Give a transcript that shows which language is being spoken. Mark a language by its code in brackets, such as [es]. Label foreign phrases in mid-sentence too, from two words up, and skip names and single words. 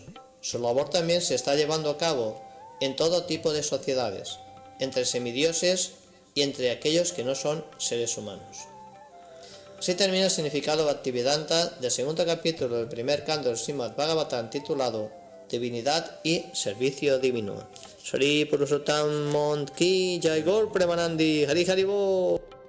[es] Su labor también se está llevando a cabo en todo tipo de sociedades, entre semidioses y entre aquellos que no son seres humanos. Así termina el significado Bhaktivedanta del segundo capítulo del primer canto del Srimad Bhagavatam titulado Divinidad y Servicio Divino. [bn] শ্রী পুরুষোত্তম মাস কি জয় গৌর প্রেমানন্দে হরি হরি বোল.